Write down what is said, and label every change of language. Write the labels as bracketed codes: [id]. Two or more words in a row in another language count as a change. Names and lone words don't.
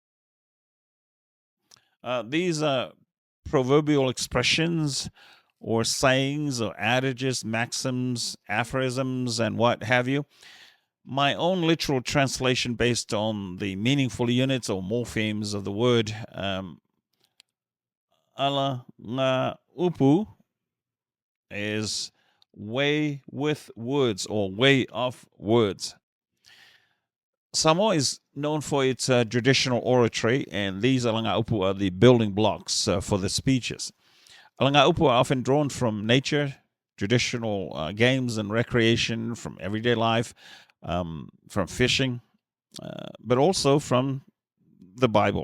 [en] These are proverbial expressions or sayings or adages, maxims, aphorisms, and what have you. My own literal translation based on the meaningful units or morphemes of the word [sm] ala nga upu [en] is way with words or way of words. Samoa is known for its traditional oratory, and these alagaupu are the building blocks for the speeches. Alagaupu are often drawn from nature, traditional games and recreation, from everyday life, from fishing, but also from the Bible.